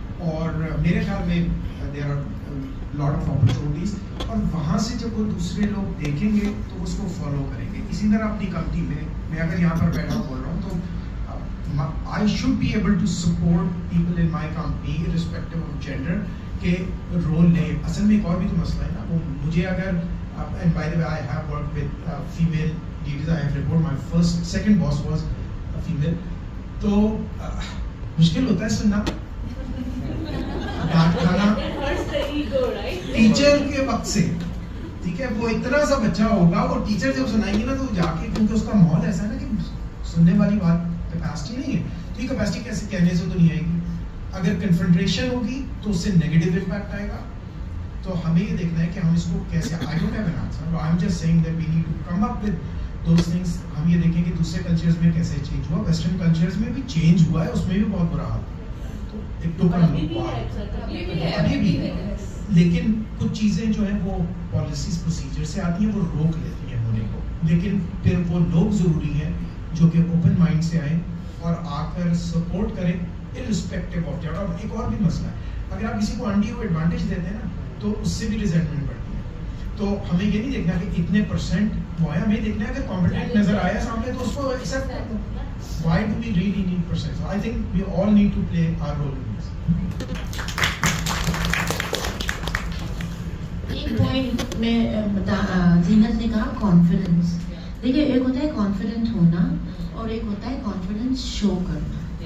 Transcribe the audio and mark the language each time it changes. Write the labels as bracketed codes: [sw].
[ur] اور میرے خیال میں [en] there are lot of opportunities, [ur] اور وہاں سے جب وہ دوسرے لوگ دیکھیں گے تو اس کو فالو کریں گے. اسی طرح اپنی کمپنی میں اگر یہاں پر بیٹھا بول رہا ہوں تو [en] I should be able to support people in my company irrespective of gender [ur] کہ رول لیں. اصل میں ایک اور بھی تو مسئلہ ہے نا, وہ مجھے اگر, [en] and by the way I have worked with female leaders, I have reported my second boss was a female. [ur] تو مشکل ہوتا ہے سننا, ڈانٹ کھانا ٹیچر کے وقت سے, ٹھیک ہے, وہ اتنا سا بچہ ہوگا, وہ ٹیچر جب سنائیں گے نا تو جا کے, کیونکہ اس کا ماحول ایسا ہے نا کہ سننے والی بات کیپیسٹی نہیں ہے. تو یہ کیپیسٹی کیسے کہنے سے تو نہیں آئے گی. اگر کنفرنٹریشن ہوگی تو اس سے نیگیٹو امپیکٹ آئے گا. تو ہمیں یہ دیکھنا ہے کہ ہم اس کو کیسے, [en] I don't have an answer, I am just saying that we need to come up with those things. [ur] ہم یہ دیکھیں کہ دوسرے کلچرز میں کیسے چینج ہوا, ویسٹرن کلچرز میں بھی چینج ہوا ہے, اس میں بھی بہت برا حال. تو ایک ٹوکن ابھی بھی ہے, لیکن کچھ چیزیں جو ہیں وہ پالیسیز پروسیجر سے آتی ہیں, وہ روک لیتی ہیں ہونے کو. لیکن پھر وہ لوگ ضروری ہیں جو کہ اوپن مائنڈ سے آئیں اور آ کر سپورٹ کریں [en] irrespective of gender. [ur] اور ایک اور بھی مسئلہ ہے, اگر آپ کسی کو انڈیو ایڈوانٹیج دیتے ہیں نا تو اس سے بھی ریزنٹمنٹ بڑھتی ہے. تو ہمیں یہ نہیں دیکھنا کہ اتنے پرسنٹ وہ ہے, ہمیں دیکھنا ہے کہ کمپیٹنٹ نظر آیا سامنے تو اس کو ایکسیپٹ کر دو. [en] Why do we really need percent? So I think we all need to play our role in this. [ur] ایک پوائنٹ میں زینت نے کہا کانفیڈنس. دیکھیے ایک ہوتا ہے کانفیڈنٹ ہونا اور ایک ہوتا ہے کانفیڈنس شو کرنا.